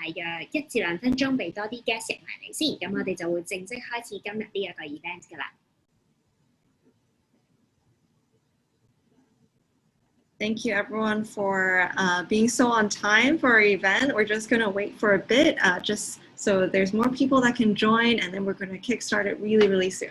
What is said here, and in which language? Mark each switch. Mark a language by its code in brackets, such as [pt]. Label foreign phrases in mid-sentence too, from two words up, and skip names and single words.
[yue] 約1至2分鐘，俾多啲 guest 入埋嚟先，咁我哋就會正式開始今日呢一個 event 㗎啦。 [en] Thank you everyone for being so on time for our event. We're just going to wait for a bit just so there's more people that can join, and then we're going to kickstart it really, really soon.